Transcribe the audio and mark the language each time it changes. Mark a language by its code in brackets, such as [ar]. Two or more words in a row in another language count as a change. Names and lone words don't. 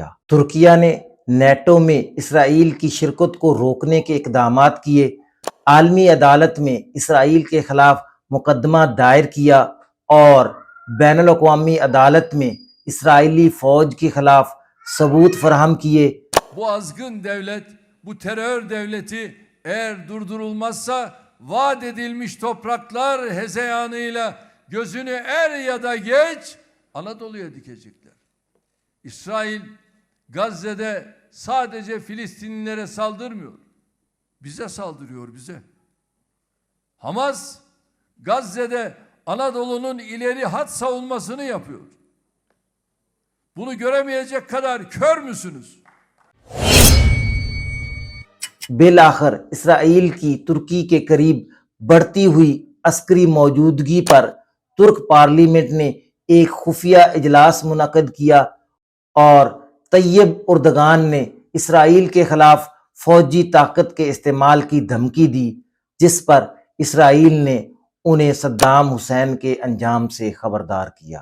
[ur] ترکیہ نے نیٹو میں اسرائیل کی شرکت کو روکنے کے اقدامات کیے، عالمی عدالت میں اسرائیل کے خلاف مقدمہ دائر کیا اور بین الاقوامی عدالت میں اسرائیلی فوج کے خلاف ثبوت فراہم کیے۔ [tr] Bu azgın devlet, bu terör devleti eğer durdurulmazsa vaat edilmiş topraklar hezeyanıyla gözünü er ya da geç Anadolu'ya dikecekler. İsrail Gazze'de sadece Filistinlilere saldırmıyor. Bize saldırıyor, bize. Hamas Gazze'de Anadolu'nun ileri hat savunmasını yapıyor. Bunu göremeyecek kadar kör müsünüz? [ur] بالآخر اسرائیل کی ترکی کے قریب بڑھتی ہوئی عسکری موجودگی پر ترک پارلیمنٹ نے ایک خفیہ اجلاس منعقد کیا اور طیب اردگان نے اسرائیل کے خلاف فوجی طاقت کے استعمال کی دھمکی دی، جس پر اسرائیل نے انہیں صدام حسین کے انجام سے خبردار کیا۔